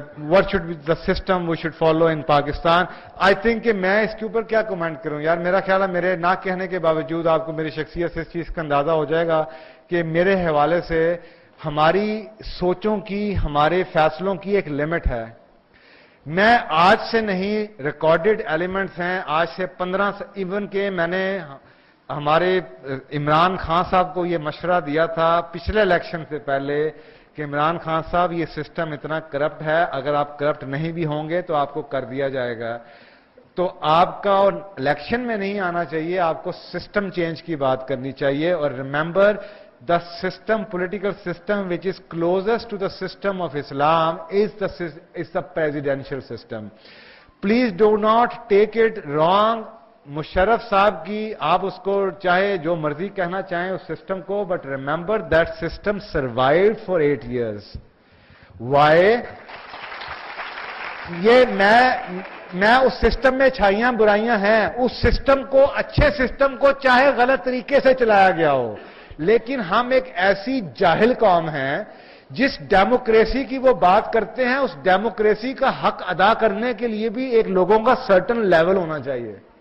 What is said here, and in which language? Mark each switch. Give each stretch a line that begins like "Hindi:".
English: what should be the system we should follow in Pakistan. I think
Urdu: کہ میں اس کے اوپر کیا کمنٹ کروں یار. میرا خیال ہے میرے نہ کہنے کے باوجود آپ کو میری شخصیت سے اس چیز کا اندازہ ہو جائے گا کہ میرے حوالے سے ہماری سوچوں کی, ہمارے فیصلوں کی ایک لمٹ ہے. میں آج سے نہیں, ریکارڈڈ ایلیمنٹس ہیں آج سے 15 ایون کہ میں نے ہمارے عمران خان صاحب کو یہ مشورہ دیا تھا پچھلے الیکشن سے پہلے کہ عمران خان صاحب یہ سسٹم اتنا کرپٹ ہے, اگر آپ کرپٹ نہیں بھی ہوں گے تو آپ کو کر دیا جائے گا. تو آپ کا الیکشن میں نہیں آنا چاہیے, آپ کو سسٹم چینج کی بات کرنی چاہیے.
English: اور remember the system, political system which is closest to the system of Islam is the presidential system. Please do not take it wrong.
Urdu: Musharraf صاحب کی آپ اس کو چاہے جو مرضی کہنا چاہیں اس سسٹم کو,
English: but remember that system survived for 8 years. Why?
Urdu: یہ میں اس سسٹم میں چھائیاں برائیاں ہیں, اس سسٹم کو, اچھے سسٹم کو چاہے غلط طریقے سے چلایا گیا ہو, لیکن ہم ایک ایسی جاہل قوم ہیں جس ڈیموکریسی کی وہ بات کرتے ہیں, اس ڈیموکریسی کا حق ادا کرنے کے لیے بھی ایک لوگوں کا سرٹن لیول ہونا چاہیے.